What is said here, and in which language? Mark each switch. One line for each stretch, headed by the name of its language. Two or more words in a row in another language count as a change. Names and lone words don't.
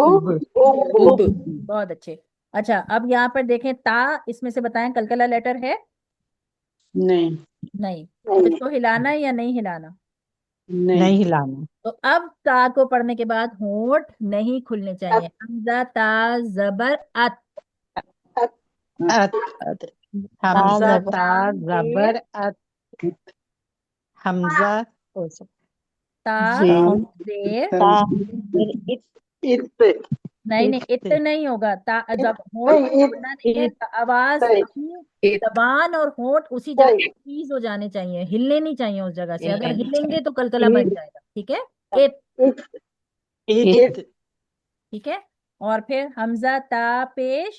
Urdu: اب بہت اچھے۔ اچھا اب یہاں پر دیکھیں تا، اس میں سے بتائیں قلقلہ لیٹر ہے؟ نہیں نہیں، تو اس کو ہلانا ہے یا نہیں ہلانا؟ نہیں تو اب تا کو پڑھنے کے بعد ہونٹ نہیں کھلنے چاہیے، حمزہ تا زبر ات، ات حمزہ تا زیر تا زیر، ات نہیں نہیں ات نہیں ہوگا، تا جب ہونٹ نہیں کھلنا نہیں ہے، آواز صحیح کی زبان اور ہونٹ اسی جگہ صحیح فریز ہو جانے چاہیے، ہلنے نہیں چاہیے اس جگہ سے، اگر ہلیں گے تو قلقلہ بن جائے گا، ٹھیک ہے، ات، ات ٹھیک ہے۔ اور پھر حمزہ تا پیش،